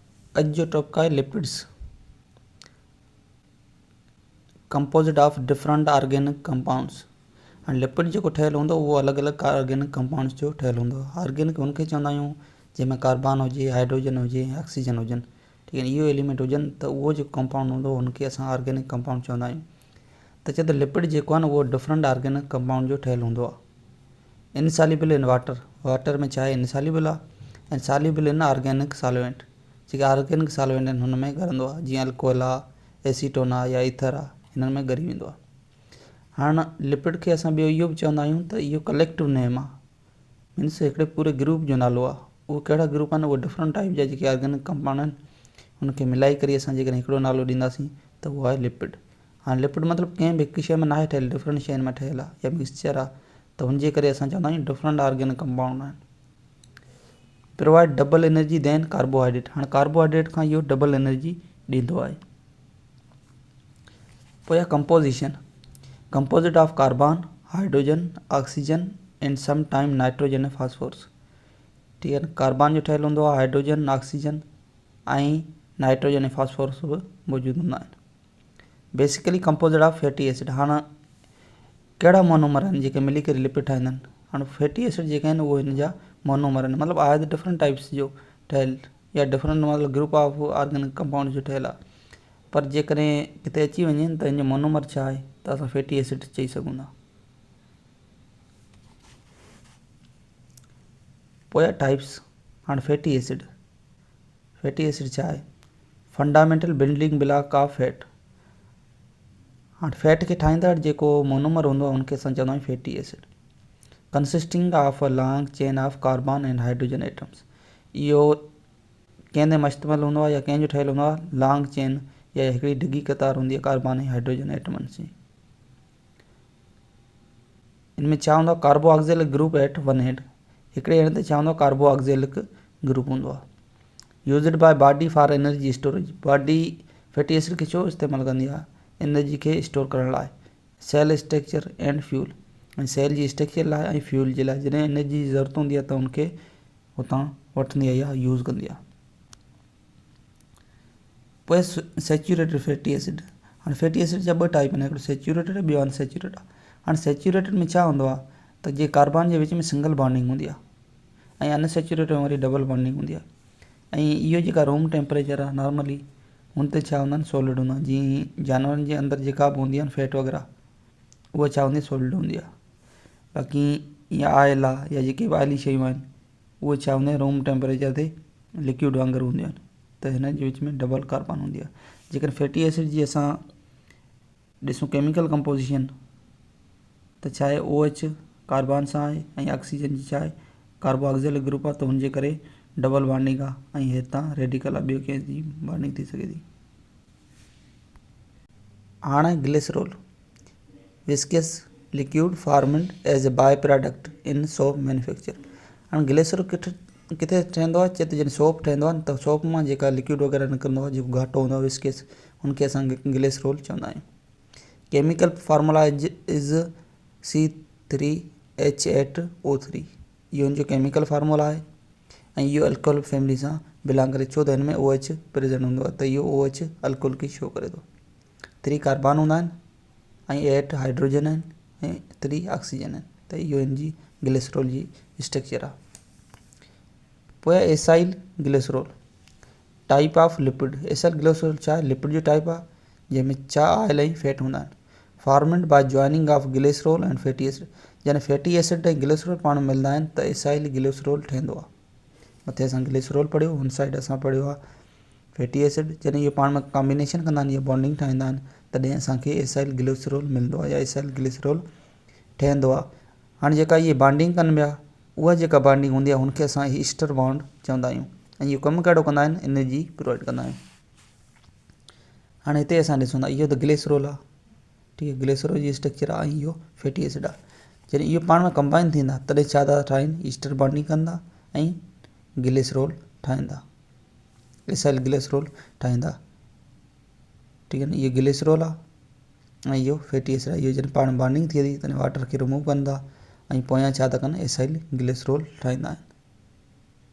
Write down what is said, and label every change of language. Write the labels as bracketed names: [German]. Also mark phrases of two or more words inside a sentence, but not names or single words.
[Sindhi] अॼु जो टॉपिक आहे लिपिड्स, [English] composite of different organic compounds. [Sindhi] ऐं लिपिड जेको ठहियलु हूंदो उहो अलॻि अलॻि [English] organic compounds [Sindhi] जो ठहियलु हूंदो आहे। ऑर्गेनिक हुनखे चवंदा आहियूं जंहिंमें कार्बन हुजे, हाइड्रोजन हुजे, ऑक्सीजन हुजनि, ठीकु आहे, इहो एलिमेंट हुजनि त उहो जेको कंपाउंड हूंदो हुनखे असां [English] organic compound [Sindhi] चवंदा आहियूं। त चए त लिपिड जेको आहे न उहो [English] different organic compound [Sindhi] जो ठहियलु हूंदो आहे। [English] insoluble in water [Sindhi] में छा आहे, इनसॉल्युबल आहे, ऐं [English] soluble in organic solvent, [Sindhi] जेके [English] organic solvent [Sindhi] आहिनि हुन में ॻरंदो आहे, जीअं अल्कोहल आहे, एसीटोन आहे या ईथर आहे, हिननि में ॻरी वेंदो आहे। हाणे लिपिड खे असां ॿियो इहो बि चवंदा आहियूं त इहो [English] collective name [Sindhi] आहे, मीन्स हिकिड़े पूरे ग्रुप जो नालो आहे। उहो कहिड़ा ग्रुप आहिनि, उहे [English] different type [Sindhi] जा जेके [English] organic compound [Sindhi] आहिनि हुनखे मिलाए करे असां जेकॾहिं हिकिड़ो नालो ॾींदासीं त उहो आहे लिपिड। हाणे लिपिड मतिलबु कंहिं बि हिकु शइ में नाहे ठहियलु, डिफरेंट शयुनि में ठहियलु आहे या मिक्सचर आहे, त हुनजे करे असां चवंदा आहियूं [English] different organic compound [Sindhi] आहिनि। [English] provide double energy than carbohydrate. [Sindhi] हाणे कार्बोहाइड्रेट खां इहो [English] double energy [Sindhi] ॾींदो आहे। पोइ आहे [English] composition, composite of carbon, hydrogen, oxygen and some time nitrogen ऐं फास्फोरस। [Hindi] ठीक है, [Sindhi] कार्बन जो ठहियलु हूंदो आहे, हाइड्रोजन, ऑक्सीजन ऐं नाइट्रोजन ऐं फास्फोरस बि मौजूदु हूंदा आहिनि। [English] basically composite of fatty acid. [Sindhi] हाणे कहिड़ा मोनोमर आहिनि जेके मिली करे लिपिड ठाहींदा आहिनि। हाणे [English] fatty acid [Sindhi] जेके आहिनि उहे हिन जा मोनोमर आहिनि, मतिलबु आहे त [English] different types [Sindhi] जो ठहियलु या डिफरेंट मतिलबु [English] group of organic compound [Sindhi] जो ठहियलु आहे, पर जेकॾहिं किथे अची वञे त हिन जो मोनोमर छा आहे त असां [English] fatty acid [Sindhi] चई सघूं था। पोइ आहे टाइप्स। हाणे [English] fatty acid [Sindhi] छा आहे, [English] fundamental building block of fat. [Sindhi] हाणे फैट खे ठाहींदड़ जेको मोनोमर हूंदो आहे हुनखे असां चवंदा आहियूं [English] fatty acid. consisting of a long chain of carbon and hydrogen atoms. [Sindhi] इहो कंहिंजे मुश्तमिल हूंदो आहे या कंहिंजो ठहियलु हूंदो आहे, [English] long chain [Sindhi] या हिकिड़ी डिघी कतार हूंदी आहे कार्बन ऐं हाइड्रोजन एटमनि जी। इनमें छा हूंदो आहे, [English] carboxylic group at one end, [Sindhi] हिकिड़े एंड ते छा हूंदो आहे, [English] carboxylic group [Sindhi] हूंदो आहे। [English] used by body for energy storage. [Sindhi] बॉडी [English] fatty acid [Sindhi] खे छो इस्तेमालु कंदी आहे, एनर्जी खे स्टोर करण लाइ। [English] cell structure and fuel, [Sindhi] ऐं सेल जी स्ट्रक्चर लाइ ऐं फ्यूल जे लाइ। जॾहिं एनर्जी जी ज़रूरत हूंदी आहे त हुनखे हुतां वठंदी आहे या यूज़ कंदी आहे। पोइ [English] saturated fatty acid. [Sindhi] हाणे [English] fatty acid [Sindhi] जा ॿ टाइप आहिनि, हिकिड़ो सेचुरेटेड आहे, ॿियो अनसेचुरेटेड आहे। हाणे सेचुरेटेड में छा हूंदो आहे त जे कार्बन जे विच में [English] single bonding [Sindhi] हूंदी आहे ऐं अनसेचुरेटेड में वरी [English] double bonding [Sindhi] हूंदी आहे। ऐं इहो जेका [English] room temperature [Sindhi] आहे नॉर्मली हुन ते छा हूंदा आहिनि, सॉलिड हूंदा आहिनि। जीअं जानवरनि जे अंदरि जेका बि हूंदी आहे फैट वग़ैरह उहा छा हूंदी आहे, सॉलिड हूंदी आहे। बाक़ी ईअं ऑयल आहे या जेके बि ऑयली शयूं आहिनि उहे छा हूंदा आहिनि, [English] room temperature [Sindhi] ते लिक्विड वांगुरु हूंदियूं आहिनि, त हिन जे विच में [English] double carbon [Sindhi] हूंदी आहे। जेकॾहिं [English] fatty acid [Sindhi] जी असां ॾिसूं [English] chemical composition [Sindhi] त छा आहे, OH कार्बन सां आहे ऐं ऑक्सीजन जी छा आहे, [English] carboxylic group [Sindhi] आहे, त हुनजे करे [English] double bonding [Sindhi] आहे ऐं हितां रेडिकल आहे, ॿियो कंहिंजी बॉन्डिंग थी सघे थी। हाणे [English] glycerol, viscous liquid formed as a by product in soap manufacture. [Sindhi] हाणे ग्लिसरॉल किथे ठहंदो आहे, चए त जॾहिं सोप ठहंदो आहे न त सोप मां जेका लिक्विड वग़ैरह निकिरंदो आहे, जेको घाटो हूंदो आहे विस्कस, हुनखे असां ग्लिसरॉल चवंदा आहियूं। [English] chemical formula is C3H8O3। [Sindhi] इहो हिन जो [English] chemical formula [Sindhi] आहे ऐं इहो [English] alcohol family [Sindhi] सां बिलोंग करे, छो त हिन में OH प्रेजेंट हूंदो आहे, त इहो OH अल्कोहल खे शो करे थो। 3 कार्बन हूंदा आहिनि ऐं 8 हाइड्रोजन आहिनि ऐं 3 ऑक्सीजन आहिनि, त इहो हिन जी ग्लिसरॉल जी स्ट्रक्चर आहे। पोइ आहे [English] acyl glycerol, type of lipid. acyl glycerol [Sindhi] छा आहे, लिपिड जो टाइप आहे जंहिंमें छा ऑयल ऐं फैट हूंदा आहिनि। [English] formed by joining of glycerol and fatty acid. [Sindhi] जॾहिं [English] fatty acid [Sindhi] ऐं ग्लिसरॉल पाण मिलंदा आहिनि त [English] acyl glycerol [Sindhi] ठहंदो आहे। मथे असां ग्लिसरॉल पढ़ियो, हुन साइड असां पढ़ियो आहे [English] fatty acid. [Sindhi] जॾहिं इहो पाण में कॉम्बिनेशन कंदा आहिनि या बॉन्डिंग ठाहींदा आहिनि तॾहिं असांखे [English] acyl glycerol [Sindhi] मिलंदो आहे या [English] acyl glycerol [Sindhi] ठहंदो आहे। हाणे जेका इहे बॉन्डिंग कनि पिया, उहा जेका बॉन्डिंग हूंदी आहे हुनखे असां [English] ester bond [Sindhi] चवंदा आहियूं ऐं इहो कमु कहिड़ो कंदा आहिनि, [English] energy provide [Sindhi] कंदा आहिनि। हाणे हिते असां ॾिसूं था इहो त ग्लिसरॉल आहे, [Hindi] ठीक है, [Sindhi] ग्लिसरॉल जी स्ट्रक्चर आहे ऐं इहो [English] fatty acid [Sindhi] आहे। जॾहिं इहो पाण में कंबाइन थींदा तॾहिं छा था ठाहिनि, [English] ester bonding [Sindhi] कंदा ऐं ग्लिसरॉल ठाहींदा, [English] acyl glycerol [Sindhi] ठाहींदा। [Hindi] ठीक है [Sindhi] न, इहो ग्लिसरॉल आहे ऐं इहो [English] fatty acid [Sindhi] आहे। इहो जॾहिं पाण बॉन्डिंग थिए थी तॾहिं वाटर खे रिमूव कंदा ऐं पोयां छा था कनि, [English] acyl glycerol [Sindhi] ठाहींदा आहिनि।